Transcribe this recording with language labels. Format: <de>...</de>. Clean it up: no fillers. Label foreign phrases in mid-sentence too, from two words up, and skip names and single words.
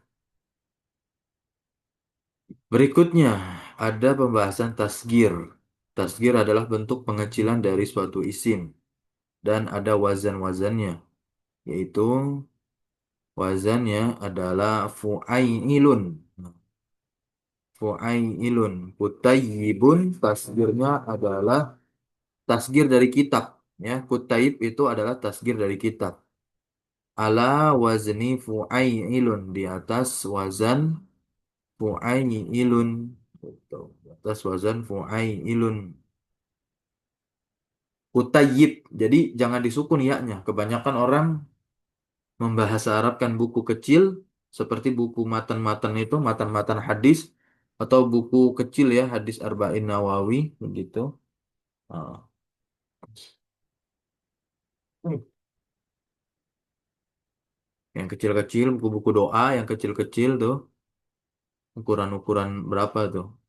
<id>Berikutnya ada pembahasan tasgir. Tasgir adalah bentuk pengecilan dari suatu isim dan ada wazan-wazannya, yaitu wazannya adalah fu'ailun. Fu'ailun. Kutayyibun tasgirnya adalah tasgir dari kitab. Ya, kutayib itu adalah tasgir dari kitab.</id> <ar>على وزن فعيل</ar> <id>di atas wazan fu'ailun. Gitu. Di atas wazan fu'ailun. Kutayyib. Jadi jangan disukun ya-nya. Kebanyakan orang membahasa Arabkan buku kecil seperti buku matan-matan itu, matan-matan hadis atau buku kecil ya, hadis Arba'in Nawawi begitu. Ah. Yang kecil-kecil, buku-buku doa yang kecil-kecil tuh, ukuran-ukuran berapa tuh?</id>